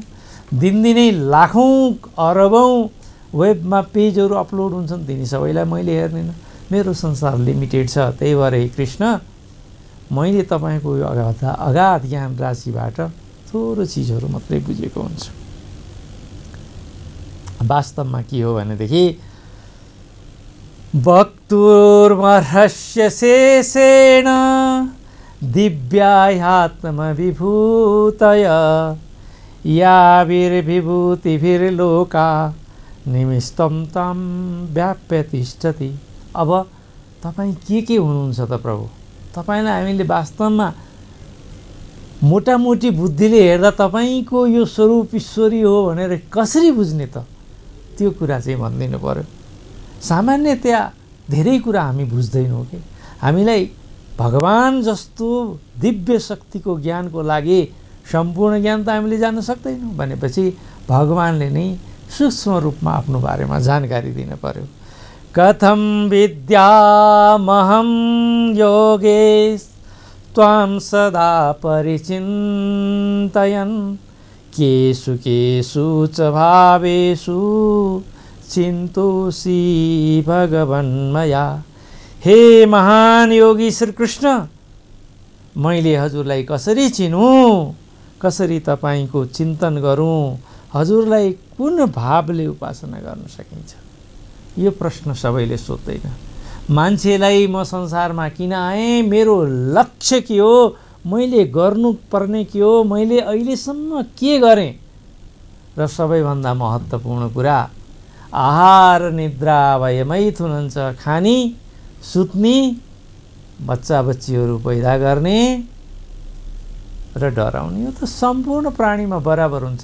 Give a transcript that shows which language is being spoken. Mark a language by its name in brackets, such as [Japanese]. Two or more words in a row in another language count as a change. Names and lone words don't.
[Nepali] दिनदिनै लाखौँ अरबौँ वेबमा पेजहरू अपलोड हुन्छन्, तिनी सबैलाई मैले हेर्दिनँ। मेरो संसार लिमिटेड छ। त्यही भएर हे कृष्ण, मैले तपाईँको यो अगाध ज्ञान राशिबाट थोरो चिजहरू मात्रै बुझेको हुन्छु। वास्तवमा के हो भनेदेखि [Sanskrit] वक्तुर्मर्हस्य शेषेण दिव्याह्यात्मविभूतय याभिर्विभूतिभिर्लोका निमिष्टं तं व्याप्य तिष्ठति। [Nepali] अब तपाईँ के हुनुहुन्छ त प्रभु? तपाईँलाई हामीले वास्तवमा मोटामोटी बुद्धिले हेर्दा तपाईँको यो स्वरूप ईश्वरी हो भनेर कसरी बुझ्ने त? त्यो कुरा चाहिँ भनिदिनु पर्यो। सामान्यतया धेरै कुरा हामी बुझ्दैनौँ कि हामीलाई भगवान जस्तो दिव्य शक्तिको ज्ञानको लागि सम्पूर्ण ज्ञान त हामीले जान्न सक्दैनौँ भनेपछि भगवानले नै सूक्ष्म रूपमा आफ्नो बारेमा जानकारी दिनु पर्यो। [Sanskrit] कथं विद्यामहं योगेश त्वां सदा परिचिन्तयन् केषु केषु च भावेषु चिन्तोषि भगवन्मया। [Nepali] हे महान योगी श्री कृष्ण, मैले हजुरलाई कसरी चिनौँ, कसरी तपाईँको चिन्तन गरौँ, हजुरलाई कुन भावले उपासना गर्न सकिन्छ? यो प्रश्न सबैले सोध्दैन। मान्छेलाई म संसारमा किन आएँ, मेरो लक्ष्य के हो, मैले गर्नुपर्ने के हो, मैले अहिलेसम्म के गरेँ, र सबैभन्दा महत्त्वपूर्ण कुरा आहार निद्रा भयमै थुनन्छ, खानी सुत्ने, बच्चा बच्चीहरू पैदा गर्ने र डराउने, यो त सम्पूर्ण प्राणीमा बराबर हुन्छ।